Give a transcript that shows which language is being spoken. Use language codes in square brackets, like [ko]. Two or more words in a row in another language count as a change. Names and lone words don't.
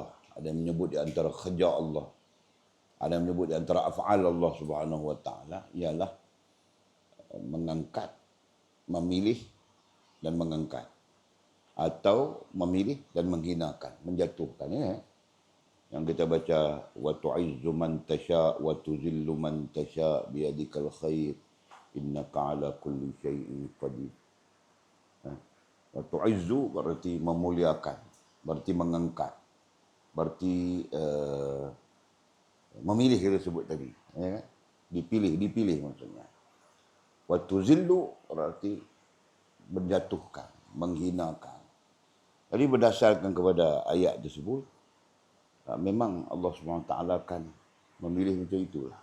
[ms] Ada yang menyebut di antara kerja Allah. Ada yang menyebut di antara [ar] أفعال الله سبحانه وتعالى [ms] ialah mengangkat, memilih dan mengangkat. Atau memilih dan menghinakan, menjatuhkan. Ya? Yang kita baca, [ar] وتعز من تشاء وتذل من تشاء بيدك الخير إنك على كل شيء قدير. وتعز [ms] berarti memuliakan, berarti mengangkat, berarti memilih kita sebut tadi. Ya? Dipilih maksudnya. [ar] وتذل [ms] berarti menjatuhkan, menghinakan. Jadi berdasarkan kepada ayat tersebut, memang Allah SWT akan memilih macam itulah.